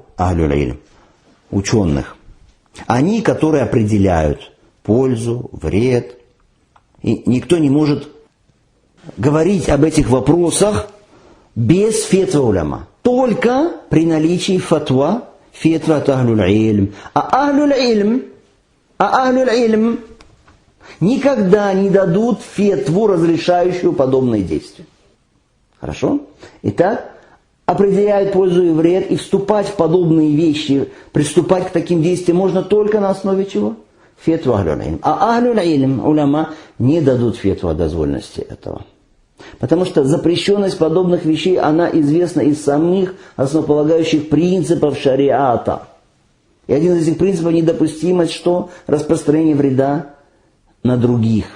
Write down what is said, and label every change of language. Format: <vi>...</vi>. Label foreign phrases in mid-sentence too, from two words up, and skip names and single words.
<ar>أهل العلم,</ar> <ru>ученых. Они, которые определяют пользу, вред. И никто не может говорить об этих вопросах без</ru> <ar>فتوى العلماء.</ar> <ru>Только при наличии фатва, фетва от</ru> <ar>أهل العلم.</ar> <ru>А</ru> <ar>أهل العلم</ar> <ru>никогда не дадут фетву, разрешающую подобные действия. Хорошо? Итак, определяют пользу и вред, и вступать в подобные вещи, приступать к таким действиям можно только на основе чего? Фетву</ru> <ar>أهل العلم.</ar> <ru>А</ru> <ar>أهل العلم، العلماء,</ar> <ru>не дадут фетву о дозвольности этого. Потому что запрещенность подобных вещей, она известна из самих основополагающих принципов шариата. И один из этих принципов – недопустимость, что? Распространение вреда на других.</ru>